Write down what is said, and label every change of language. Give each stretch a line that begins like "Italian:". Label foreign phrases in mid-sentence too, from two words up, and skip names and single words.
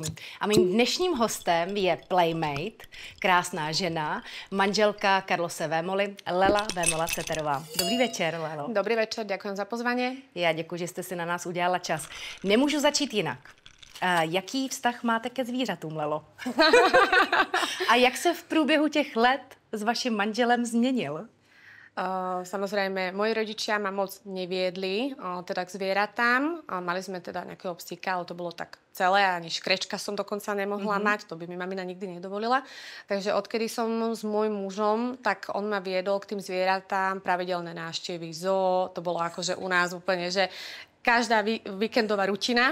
Czech: A mým dnešním hostem je playmate, krásná žena, manželka Carlose Vémoly, Lela Vémola Ceterová. Dobrý večer, Lelo.
Slovak: Dobrý večer, ďakujem za pozvanie.
Czech: Já děkuji, že jste si na nás udělala čas. Nemůžu začít jinak. Jaký vztah máte ke zvířatům, Lelo? A jak se v průběhu těch let s vaším manželem změnil?
Slovak: Samozrejme, moji rodičia ma moc neviedli teda k zvieratám. Mali sme teda nejakého psíka, ale to bolo tak celé, ani škrečka som dokonca nemohla mať, to by mi mamina nikdy nedovolila. Takže odkedy som s môjim mužom, tak on ma viedol k tým zvieratám, pravidelné návštevy zoo, to bolo akože u nás úplne, že každá víkendová rutina.